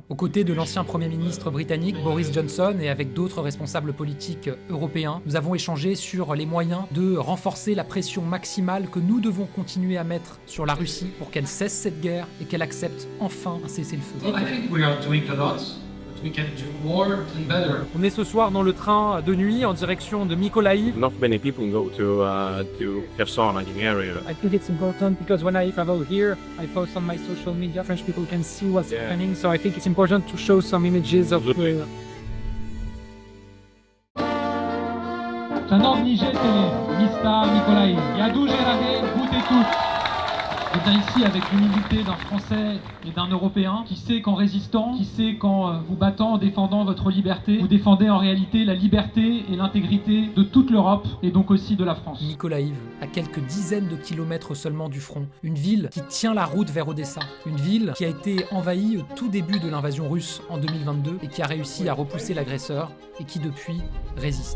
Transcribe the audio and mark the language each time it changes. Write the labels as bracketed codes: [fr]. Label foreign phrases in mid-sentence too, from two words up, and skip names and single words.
[fr] Aux côtés de l'ancien Premier ministre britannique Boris Johnson et avec d'autres responsables politiques européens, nous avons échangé sur les moyens de renforcer la pression maximale que nous devons continuer à mettre sur la Russie pour qu'elle cesse cette guerre et qu'elle accepte enfin un cessez-le-feu. On est ce soir dans le train de nuit en direction de Mykolaiv. [en] Not many people go to Kherson in the area. I think it's important because when I travel here, I post on my social media. French people can see what's happening, so I think it's important to show some images of. [pl] Szanowni życzeni miasta Mykolaiv, [uk] ja дуже радий бути тут. [fr] Je viens ici avec l'humilité d'un Français et d'un Européen qui sait qu'en résistant, qui sait qu'en vous battant, en défendant votre liberté, vous défendez en réalité la liberté et l'intégrité de toute l'Europe et donc aussi de la France. Mykolaiv, à quelques dizaines de kilomètres seulement du front, une ville qui tient la route vers Odessa, une ville qui a été envahie au tout début de l'invasion russe en 2022 et qui a réussi à repousser l'agresseur et qui depuis résiste.